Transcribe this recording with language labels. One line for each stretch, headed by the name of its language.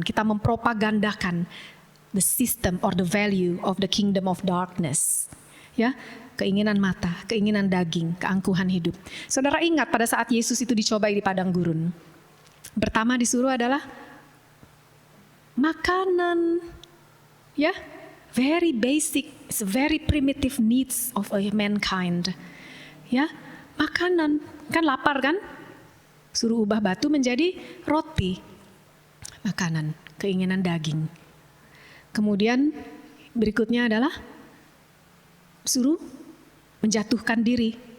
Indonesian: Kita mempropagandakan
English: the system or the value of the kingdom of darkness.
Indonesian: Ya, keinginan mata, keinginan daging, keangkuhan hidup. Saudara ingat pada saat Yesus itu dicobai di padang gurun. Pertama disuruh adalah makanan.
English: Ya, very basic, it's very primitive needs of a mankind.
Indonesian: Ya, makanan, kan lapar kan? Suruh ubah batu menjadi roti. Makanan, keinginan daging. Kemudian berikutnya adalah suruh menjatuhkan diri.